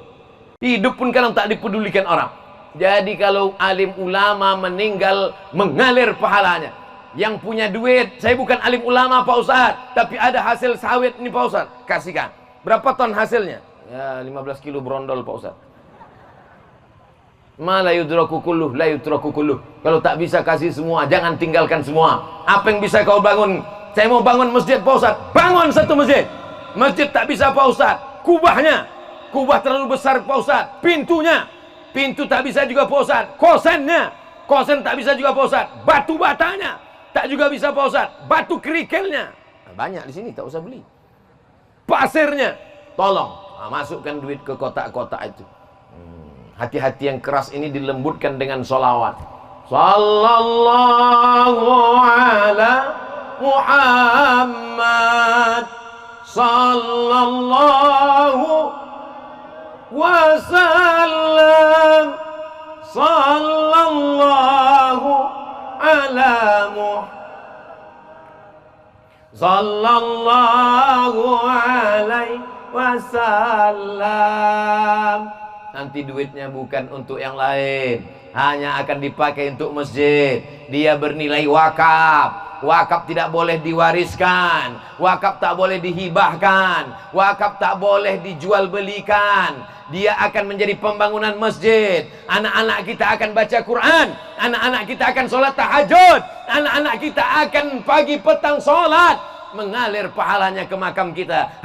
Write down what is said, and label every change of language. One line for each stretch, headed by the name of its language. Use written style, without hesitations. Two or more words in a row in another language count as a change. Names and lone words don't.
Indonesian: Hidup pun kadang tak dipedulikan orang. Jadi kalau alim ulama meninggal, mengalir pahalanya. Yang punya duit, saya bukan alim ulama Pak Ustadz, tapi ada hasil sawit ini Pak Ustadz, kasihkan. Berapa ton hasilnya? Ya 15 kilo brondol Pak Ustadz.
Arabic: ما لا يدرك كله لا يدرك كله.
Indonesian: Kalau tak bisa kasih semua, jangan tinggalkan semua. Apa yang bisa kau bangun? Saya mau bangun masjid Pak Ustadz. Bangun satu masjid. Masjid tak bisa Pak Ustadz. Kubahnya, kubah terlalu besar Pak Ustadz. Pintunya, pintu tak bisa juga Pak Ustadz. Kosennya, kosen tak bisa juga Pak Ustadz. Batu batanya tak juga bisa Pak Ustadz. Batu kerikilnya banyak di sini, tak usah beli. Pasirnya, tolong masukkan duit ke kotak-kotak itu. Hati-hati yang keras ini dilembutkan dengan sholawat.
Arabic: صلى الله على محمد صلى الله وسلم صلى الله على محمد صلى الله عليه وسلم.
Indonesian: Nanti duitnya bukan untuk yang lain, hanya akan dipakai untuk masjid. Dia bernilai wakaf. Wakaf tidak boleh diwariskan, wakaf tak boleh dihibahkan, wakaf tak boleh dijual belikan. Dia akan menjadi pembangunan masjid. Anak-anak kita akan baca Quran, anak-anak kita akan sholat tahajud, anak-anak kita akan pagi petang sholat, mengalir pahalanya ke makam kita.